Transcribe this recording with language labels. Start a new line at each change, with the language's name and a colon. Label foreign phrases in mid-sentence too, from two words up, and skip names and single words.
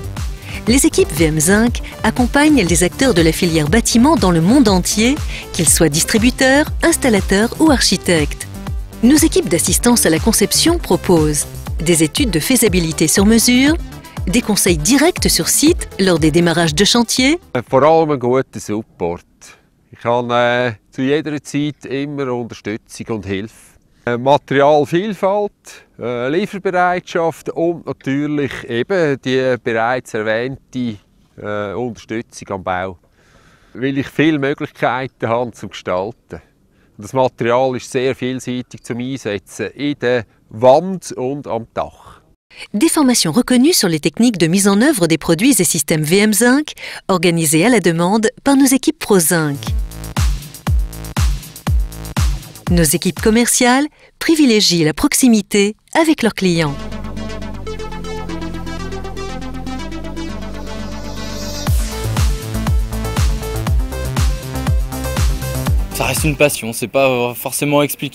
French: Les équipes VM-Zinc accompagnent les acteurs de la filière bâtiment dans le monde entier, qu'ils soient distributeurs, installateurs ou architectes. Nos équipes d'assistance à la conception proposent des études de faisabilité sur mesure, des conseils directs sur site lors des démarrages de chantier.
German: Vor allem einen guten Support. Ich habe zu jeder Zeit immer Unterstützung und Hilfe. Materialvielfalt, Lieferbereitschaft und natürlich eben die bereits erwähnte Unterstützung am Bau. Weil ich viele Möglichkeiten habe zum Gestalten. Das Material ist sehr vielseitig zum Einsetzen in der Wand und am Dach.
French: Des formations reconnues sur les techniques de mise en œuvre des produits et systèmes VM-Zinc, organisées à la demande par nos équipes ProZinc. Nos équipes commerciales privilégient la proximité avec leurs clients. Ça reste une passion, c'est pas forcément explicable.